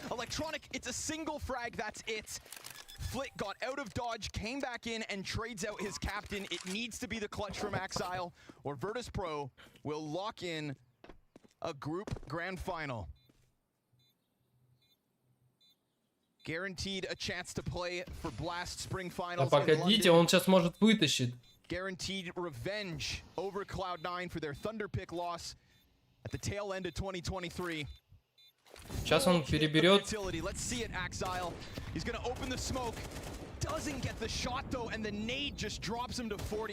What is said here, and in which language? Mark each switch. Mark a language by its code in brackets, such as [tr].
[en] Electronic, it's a single frag, that's it. Flit got out of dodge, came back in, and trades out his captain. It needs to be the clutch from Exile, or Virtus.pro will lock in a group grand final. Guaranteed a chance to play for Blast Spring Finals. [ru] А погодите, он сейчас может вытащить. [en] Guaranteed revenge over Cloud9 for their Thunder Pick loss at the tail end of 2023. [ru] Сейчас он переберет. [en] Let's see it, Exile. He's gonna open the smoke. Doesn't get the shot though, and the nade just drops him to 40.